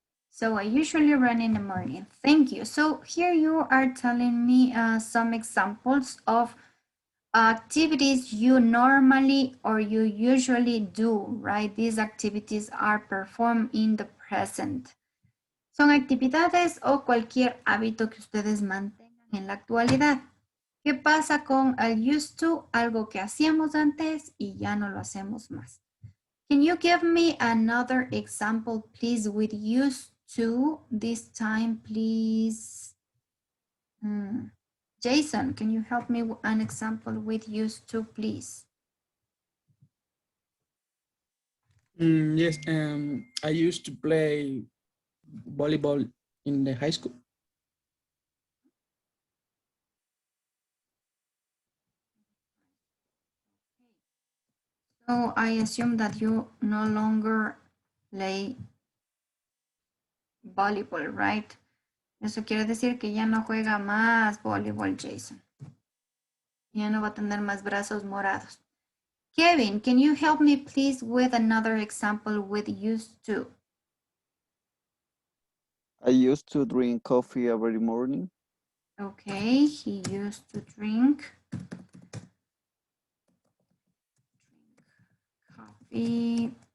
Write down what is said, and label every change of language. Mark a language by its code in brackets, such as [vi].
[en] So I usually run in the morning. Thank you. So here you are telling me some examples of activities you normally or you usually do, right? These activities are performed in the present. [es] Son actividades o cualquier hábito que ustedes mantengan en la actualidad. ¿Qué pasa con el used to? Algo que hacíamos antes y ya no lo hacemos más. [en] Can you give me another example, please, with used to? This time, please. Jason, can you help me with an example with used to, please? Yes, I used to play volleyball in the high school. So I assume that you no longer play volleyball, right? [es] Eso quiere decir que ya no juega más voleibol, Jason. Ya no va a tener más brazos morados. [en] Kevin, can you help me please with another example with used to? I used to drink coffee every morning. Okay, he used to drink coffee.